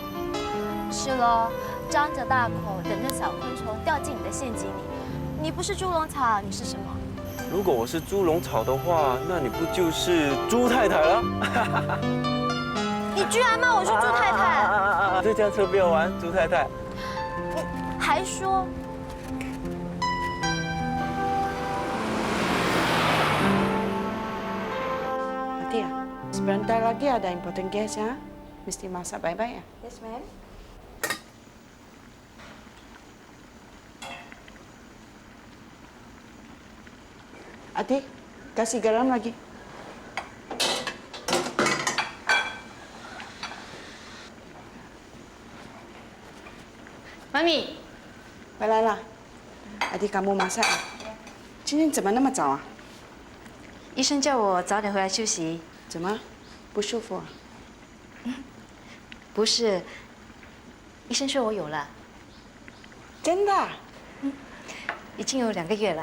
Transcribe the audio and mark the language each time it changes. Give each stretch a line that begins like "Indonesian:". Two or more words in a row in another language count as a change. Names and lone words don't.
Chinese: 是喽，张着大口等着小昆虫掉进你的陷阱里。你不是猪笼草，你是什么？如果我是猪笼草的话，那你不就是猪太太了？你居然骂我是猪太太！这辆车不要玩，猪太太。你还说？
Indonesian: Tia, sebentar lagi ada
English: important guest
Indonesian: ya. Mesti masak baik-baik ya.
English: Yes, ma'am.
Indonesian: Ati, kasih garam lagi.
Chinese: Mami，回来了。
Indonesian: Ati, kamu masak
Chinese: 啊？今天怎么那么早啊？医生叫我早点回来休息。怎么？不舒服啊？不是，医生说我有了。真的？已经有2个月了。